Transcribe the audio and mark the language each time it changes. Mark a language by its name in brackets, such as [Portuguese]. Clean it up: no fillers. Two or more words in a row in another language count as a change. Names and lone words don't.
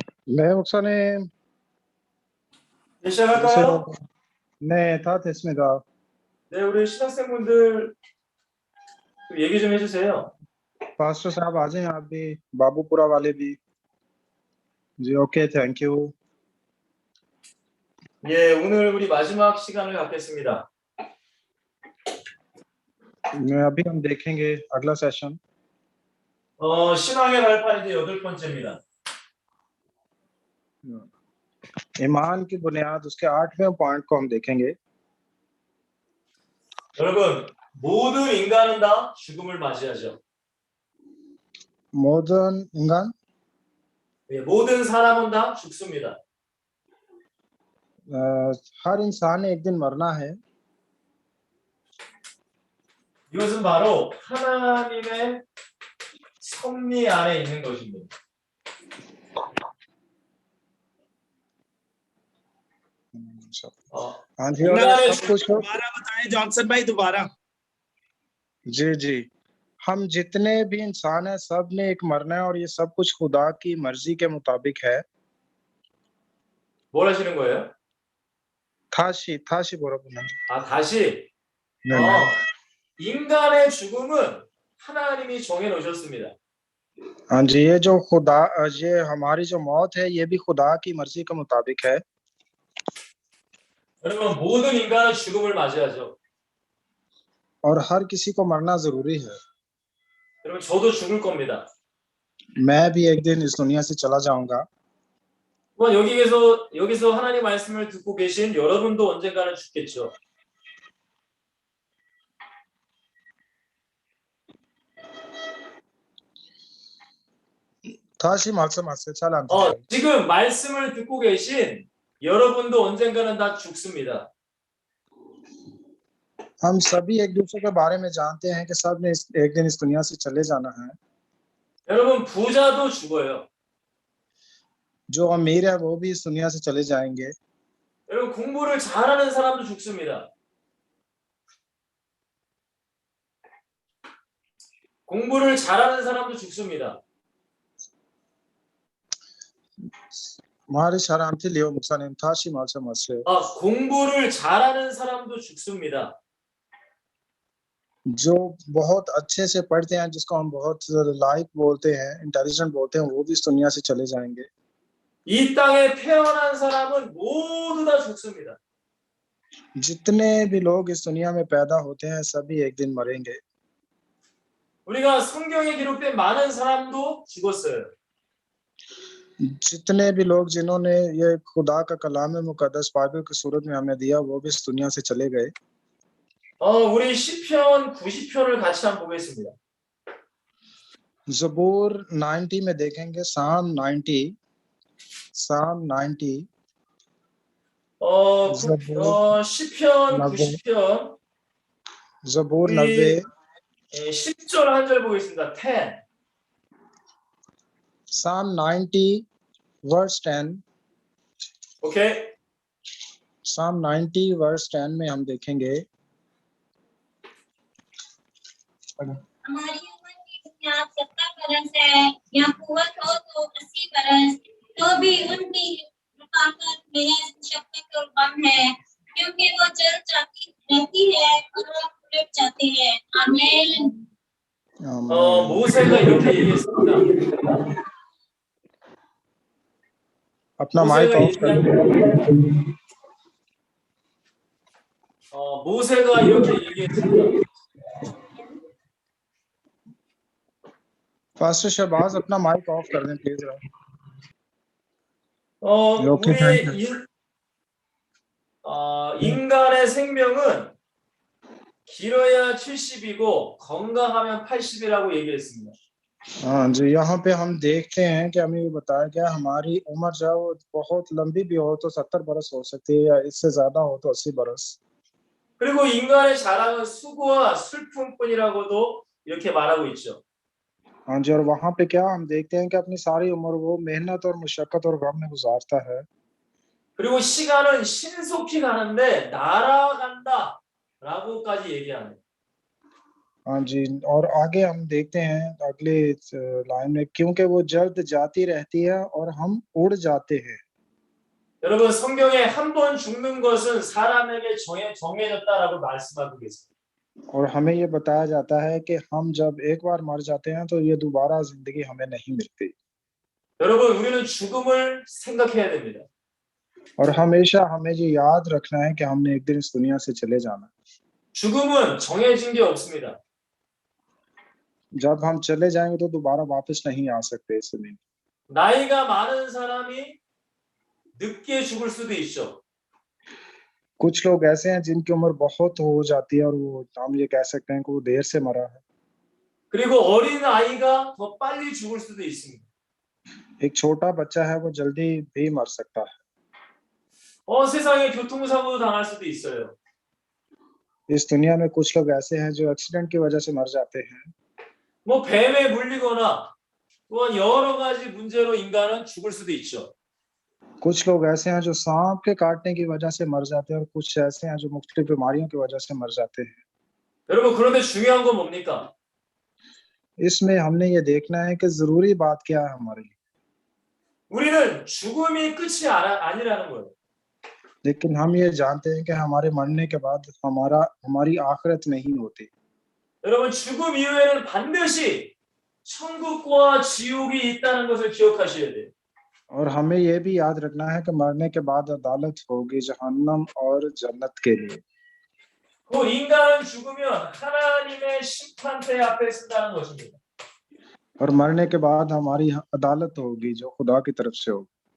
[Korean] 네, 목사님. 시작할까요? 네, 다 됐습니다. 네, 우리 신학생분들 좀 얘기 좀 해주세요. [Urdu] پاسٹر صاحب آ جائیں آپ بھی، بابوپورہ والے بھی. [English] जी ok, thank you. [Korean] 예, 오늘 우리 마지막 시간을 갖겠습니다. [Urdu] ابھی ہم دیکھیں گے اگلا سیشن. [Korean] 신앙의 발판이 이제 8번째입니다. [Urdu] ایمان کی بنیاد، اس کے 8ویں پوائنٹ کو ہم دیکھیں گے. [Korean] 여러분, 모든 인간은 다 죽음을 맞이하죠. [Urdu] ماڈرن انسان, [Korean] 예, 모든 사람은 다 죽습니다. [Urdu] ہر انسان نے ایک دن مرنا ہے. [Korean] 이것은 바로 하나님의 섭리 안에 있는 것입니다. [Urdu] ہاں جی، اور سب کچھ دوبارہ بتائیں جانسن بھائی، دوبارہ. جی جی، ہم جتنے بھی انسان ہیں سب نے ایک مرنا ہے اور یہ سب کچھ خدا کی مرضی کے مطابق ہے. [Korean] 뭘 하시는 거예요? थाशी बोलो बोला। 아, 다시. 네, 인간의 죽음은 하나님이 정해 놓으셨습니다. [Urdu] ہاں جی، یہ ہماری جو موت ہے یہ بھی خدا کی مرضی کے مطابق ہے. [Korean] 여러분, 모든 인간은 죽음을 맞이하죠. [Urdu] اور ہر کسی کو مرنا ضروری ہے. [Korean] 여러분, 저도 죽을 겁니다. [Urdu] میں بھی ایک دن اس دنیا سے چلا جاؤں گا. [Korean] 여기서 하나님 말씀을 듣고 계신 여러분도 언젠가는 죽겠죠. 다시 말씀하세요. 잘 안 어, 들려요. 지금 말씀을 듣고 계신 여러분도 언젠가는 다 죽습니다. [Urdu] ہم سبھی ایک دوسرے کے بارے میں جانتے ہیں کہ سب نے ایک دن اس دنیا سے چلے جانا ہے. [Korean] 여러분, 부자도 죽어요. [Urdu] جو امیر ہے وہ بھی اس دنیا سے چلے جائیں گے. [Korean] 여러분, 공부를 잘하는 사람도 죽습니다. 공부를 잘하는 사람도 죽습니다. हमारी शरारती लियो मुक्सानेम थाशी 말씀하세요. 공부를 잘하는 사람도 죽습니다. [Urdu] جو بہت اچھے سے پڑھتے ہیں، جس کو ہم بہت لائک بولتے ہیں، انٹیلیجنٹ بولتے ہیں، وہ بھی اس دنیا سے چلے جائیں گے. [Korean] 이 땅에 태어난 사람은 모두 다 죽습니다. [Urdu] جتنے بھی لوگ اس دنیا میں پیدا ہوتے ہیں سبھی ایک دن مریں گے. [Korean] 우리가 성경에 기록된 많은 사람도 죽었어요. [Urdu] جتنے بھی لوگ جنہوں نے یہ خدا کا کلام مقدس بائبل کی صورت میں ہمیں دیا وہ بھی اس دنیا سے چلے گئے. [Korean] 우리 시편 90편을 같이 한번 보겠습니다. [Urdu] زبور 90 میں دیکھیں گے, Psalm 90। [Korean] 시편 90편 [Urdu] زبور 90 [Korean] 10절 한 절 보겠습니다. 10. [English] Psalm 90 verse 10। [Korean] 오케이. [English] Psalm 90 verse 10 [Urdu] میں ہم دیکھیں گے, ہماری عمر کی بنیاد 70 برس ہے یا قوت ہو تو 80 برس، تو بھی ان کی رفاقت محض مشقت اور غم ہے، کیونکہ وہ چل جاتی رہتی ہے اور وہ الٹ جاتے ہیں. آمین. [Korean] 모세가 이렇게 얘기했습니다. [Urdu] اپنا [English] mic off [Urdu] کر لو. [Korean] 모세가 이렇게 얘기했습니다. [Urdu] پاسٹر شہباز اپنا [English] mic off [Urdu] کر دیں پلیز. [Korean] 인간의 생명은 길어야 70이고 건강하면 80이라고 얘기했습니다. [Urdu] ہاں جی، یہاں پہ ہم دیکھتے ہیں کہ ہمیں یہ بتایا گیا ہماری عمر جو ہے وہ بہت لمبی بھی ہو تو 70 برس ہو سکتی ہے یا اس سے زیادہ ہو تو 80 برس. [Korean] 그리고 인간의 자랑은 수고와 슬픔뿐이라고도 이렇게 말하고 있죠. [Urdu] ہاں جی، اور وہاں پہ کیا ہم دیکھتے ہیں کہ اپنی ساری عمر وہ محنت اور مشقت اور غم میں گزارتا ہے. [Korean] 그리고 시간은 신속히 가는데 날아간다라고까지 얘기하네. [Urdu] ہاں جی، اور آگے ہم دیکھتے ہیں اگلے لائن میں، کیونکہ وہ جلد جاتی رہتی ہے اور ہم اڑ جاتے ہیں. [Korean] 여러분 성경에 한 번 죽는 것은 사람에게 정해졌다라고 말씀하고 계십니다. [Urdu] اور ہمیں یہ بتایا جاتا ہے کہ ہم جب ایک بار مر جاتے ہیں تو یہ دوبارہ زندگی ہمیں نہیں ملتی. [Korean] 여러분 우리는 죽음을 생각해야 됩니다. [Urdu] اور ہمیشہ ہمیں یہ یاد رکھنا ہے کہ ہم نے ایک دن اس دنیا سے چلے جانا ہے. [Korean] 죽음은 정해진 게 없습니다. [Urdu] جب ہم چلے جائیں گے تو دوبارہ واپس نہیں آ سکتے اس دن. [Korean] 나이가 많은 사람이 늦게 죽을 수도 있죠. [Urdu] کچھ لوگ ایسے ہیں جن کی عمر بہت ہو جاتی ہے اور وہ ہم یہ کہہ سکتے ہیں کہ وہ دیر سے مرا ہے. [Korean] 그리고 어린 아이가 더 빨리 죽을 수도 있습니다. [Urdu] ایک چھوٹا بچہ ہے وہ جلدی بھی مر سکتا ہے. [Korean] 세상에 교통사고 당할 수도 있어요. [Urdu] اس دنیا میں کچھ لوگ ایسے ہیں جو ایکسیڈنٹ کی وجہ سے مر جاتے ہیں. [Korean] 뭐 뱀에 물리거나 또한 여러 가지 문제로 인간은 죽을 수도 있죠. [Urdu] کچھ لوگ ایسے ہیں جو سانپ کے کاٹنے کی وجہ سے مر جاتے ہیں اور کچھ ایسے ہیں جو مختلف بیماریوں کی وجہ سے مر جاتے ہیں. [Korean] 여러분 그런데 중요한 건 뭡니까? [Urdu] اس میں ہم نے یہ دیکھنا ہے کہ ضروری بات کیا ہے ہمارے لیے. [Korean] 우리는 죽음이 끝이 아니라는 거예요. [Urdu] لیکن ہم یہ جانتے ہیں کہ ہمارے مرنے کے بعد ہماری آخرت نہیں ہوتی. [Korean] 여러분 죽음 이후에는 반드시 천국과 지옥이 있다는 것을 기억하셔야 돼요. [Urdu] اور ہمیں یہ بھی یاد رکھنا ہے کہ مرنے کے بعد عدالت ہوگی جہنم اور جنت کے لیے. [Korean] 그 인간은 죽으면 하나님의 심판대 앞에 쓴다는 것입니다. [Urdu] اور مرنے کے بعد ہماری عدالت ہوگی جو خدا کی طرف سے ہوگی.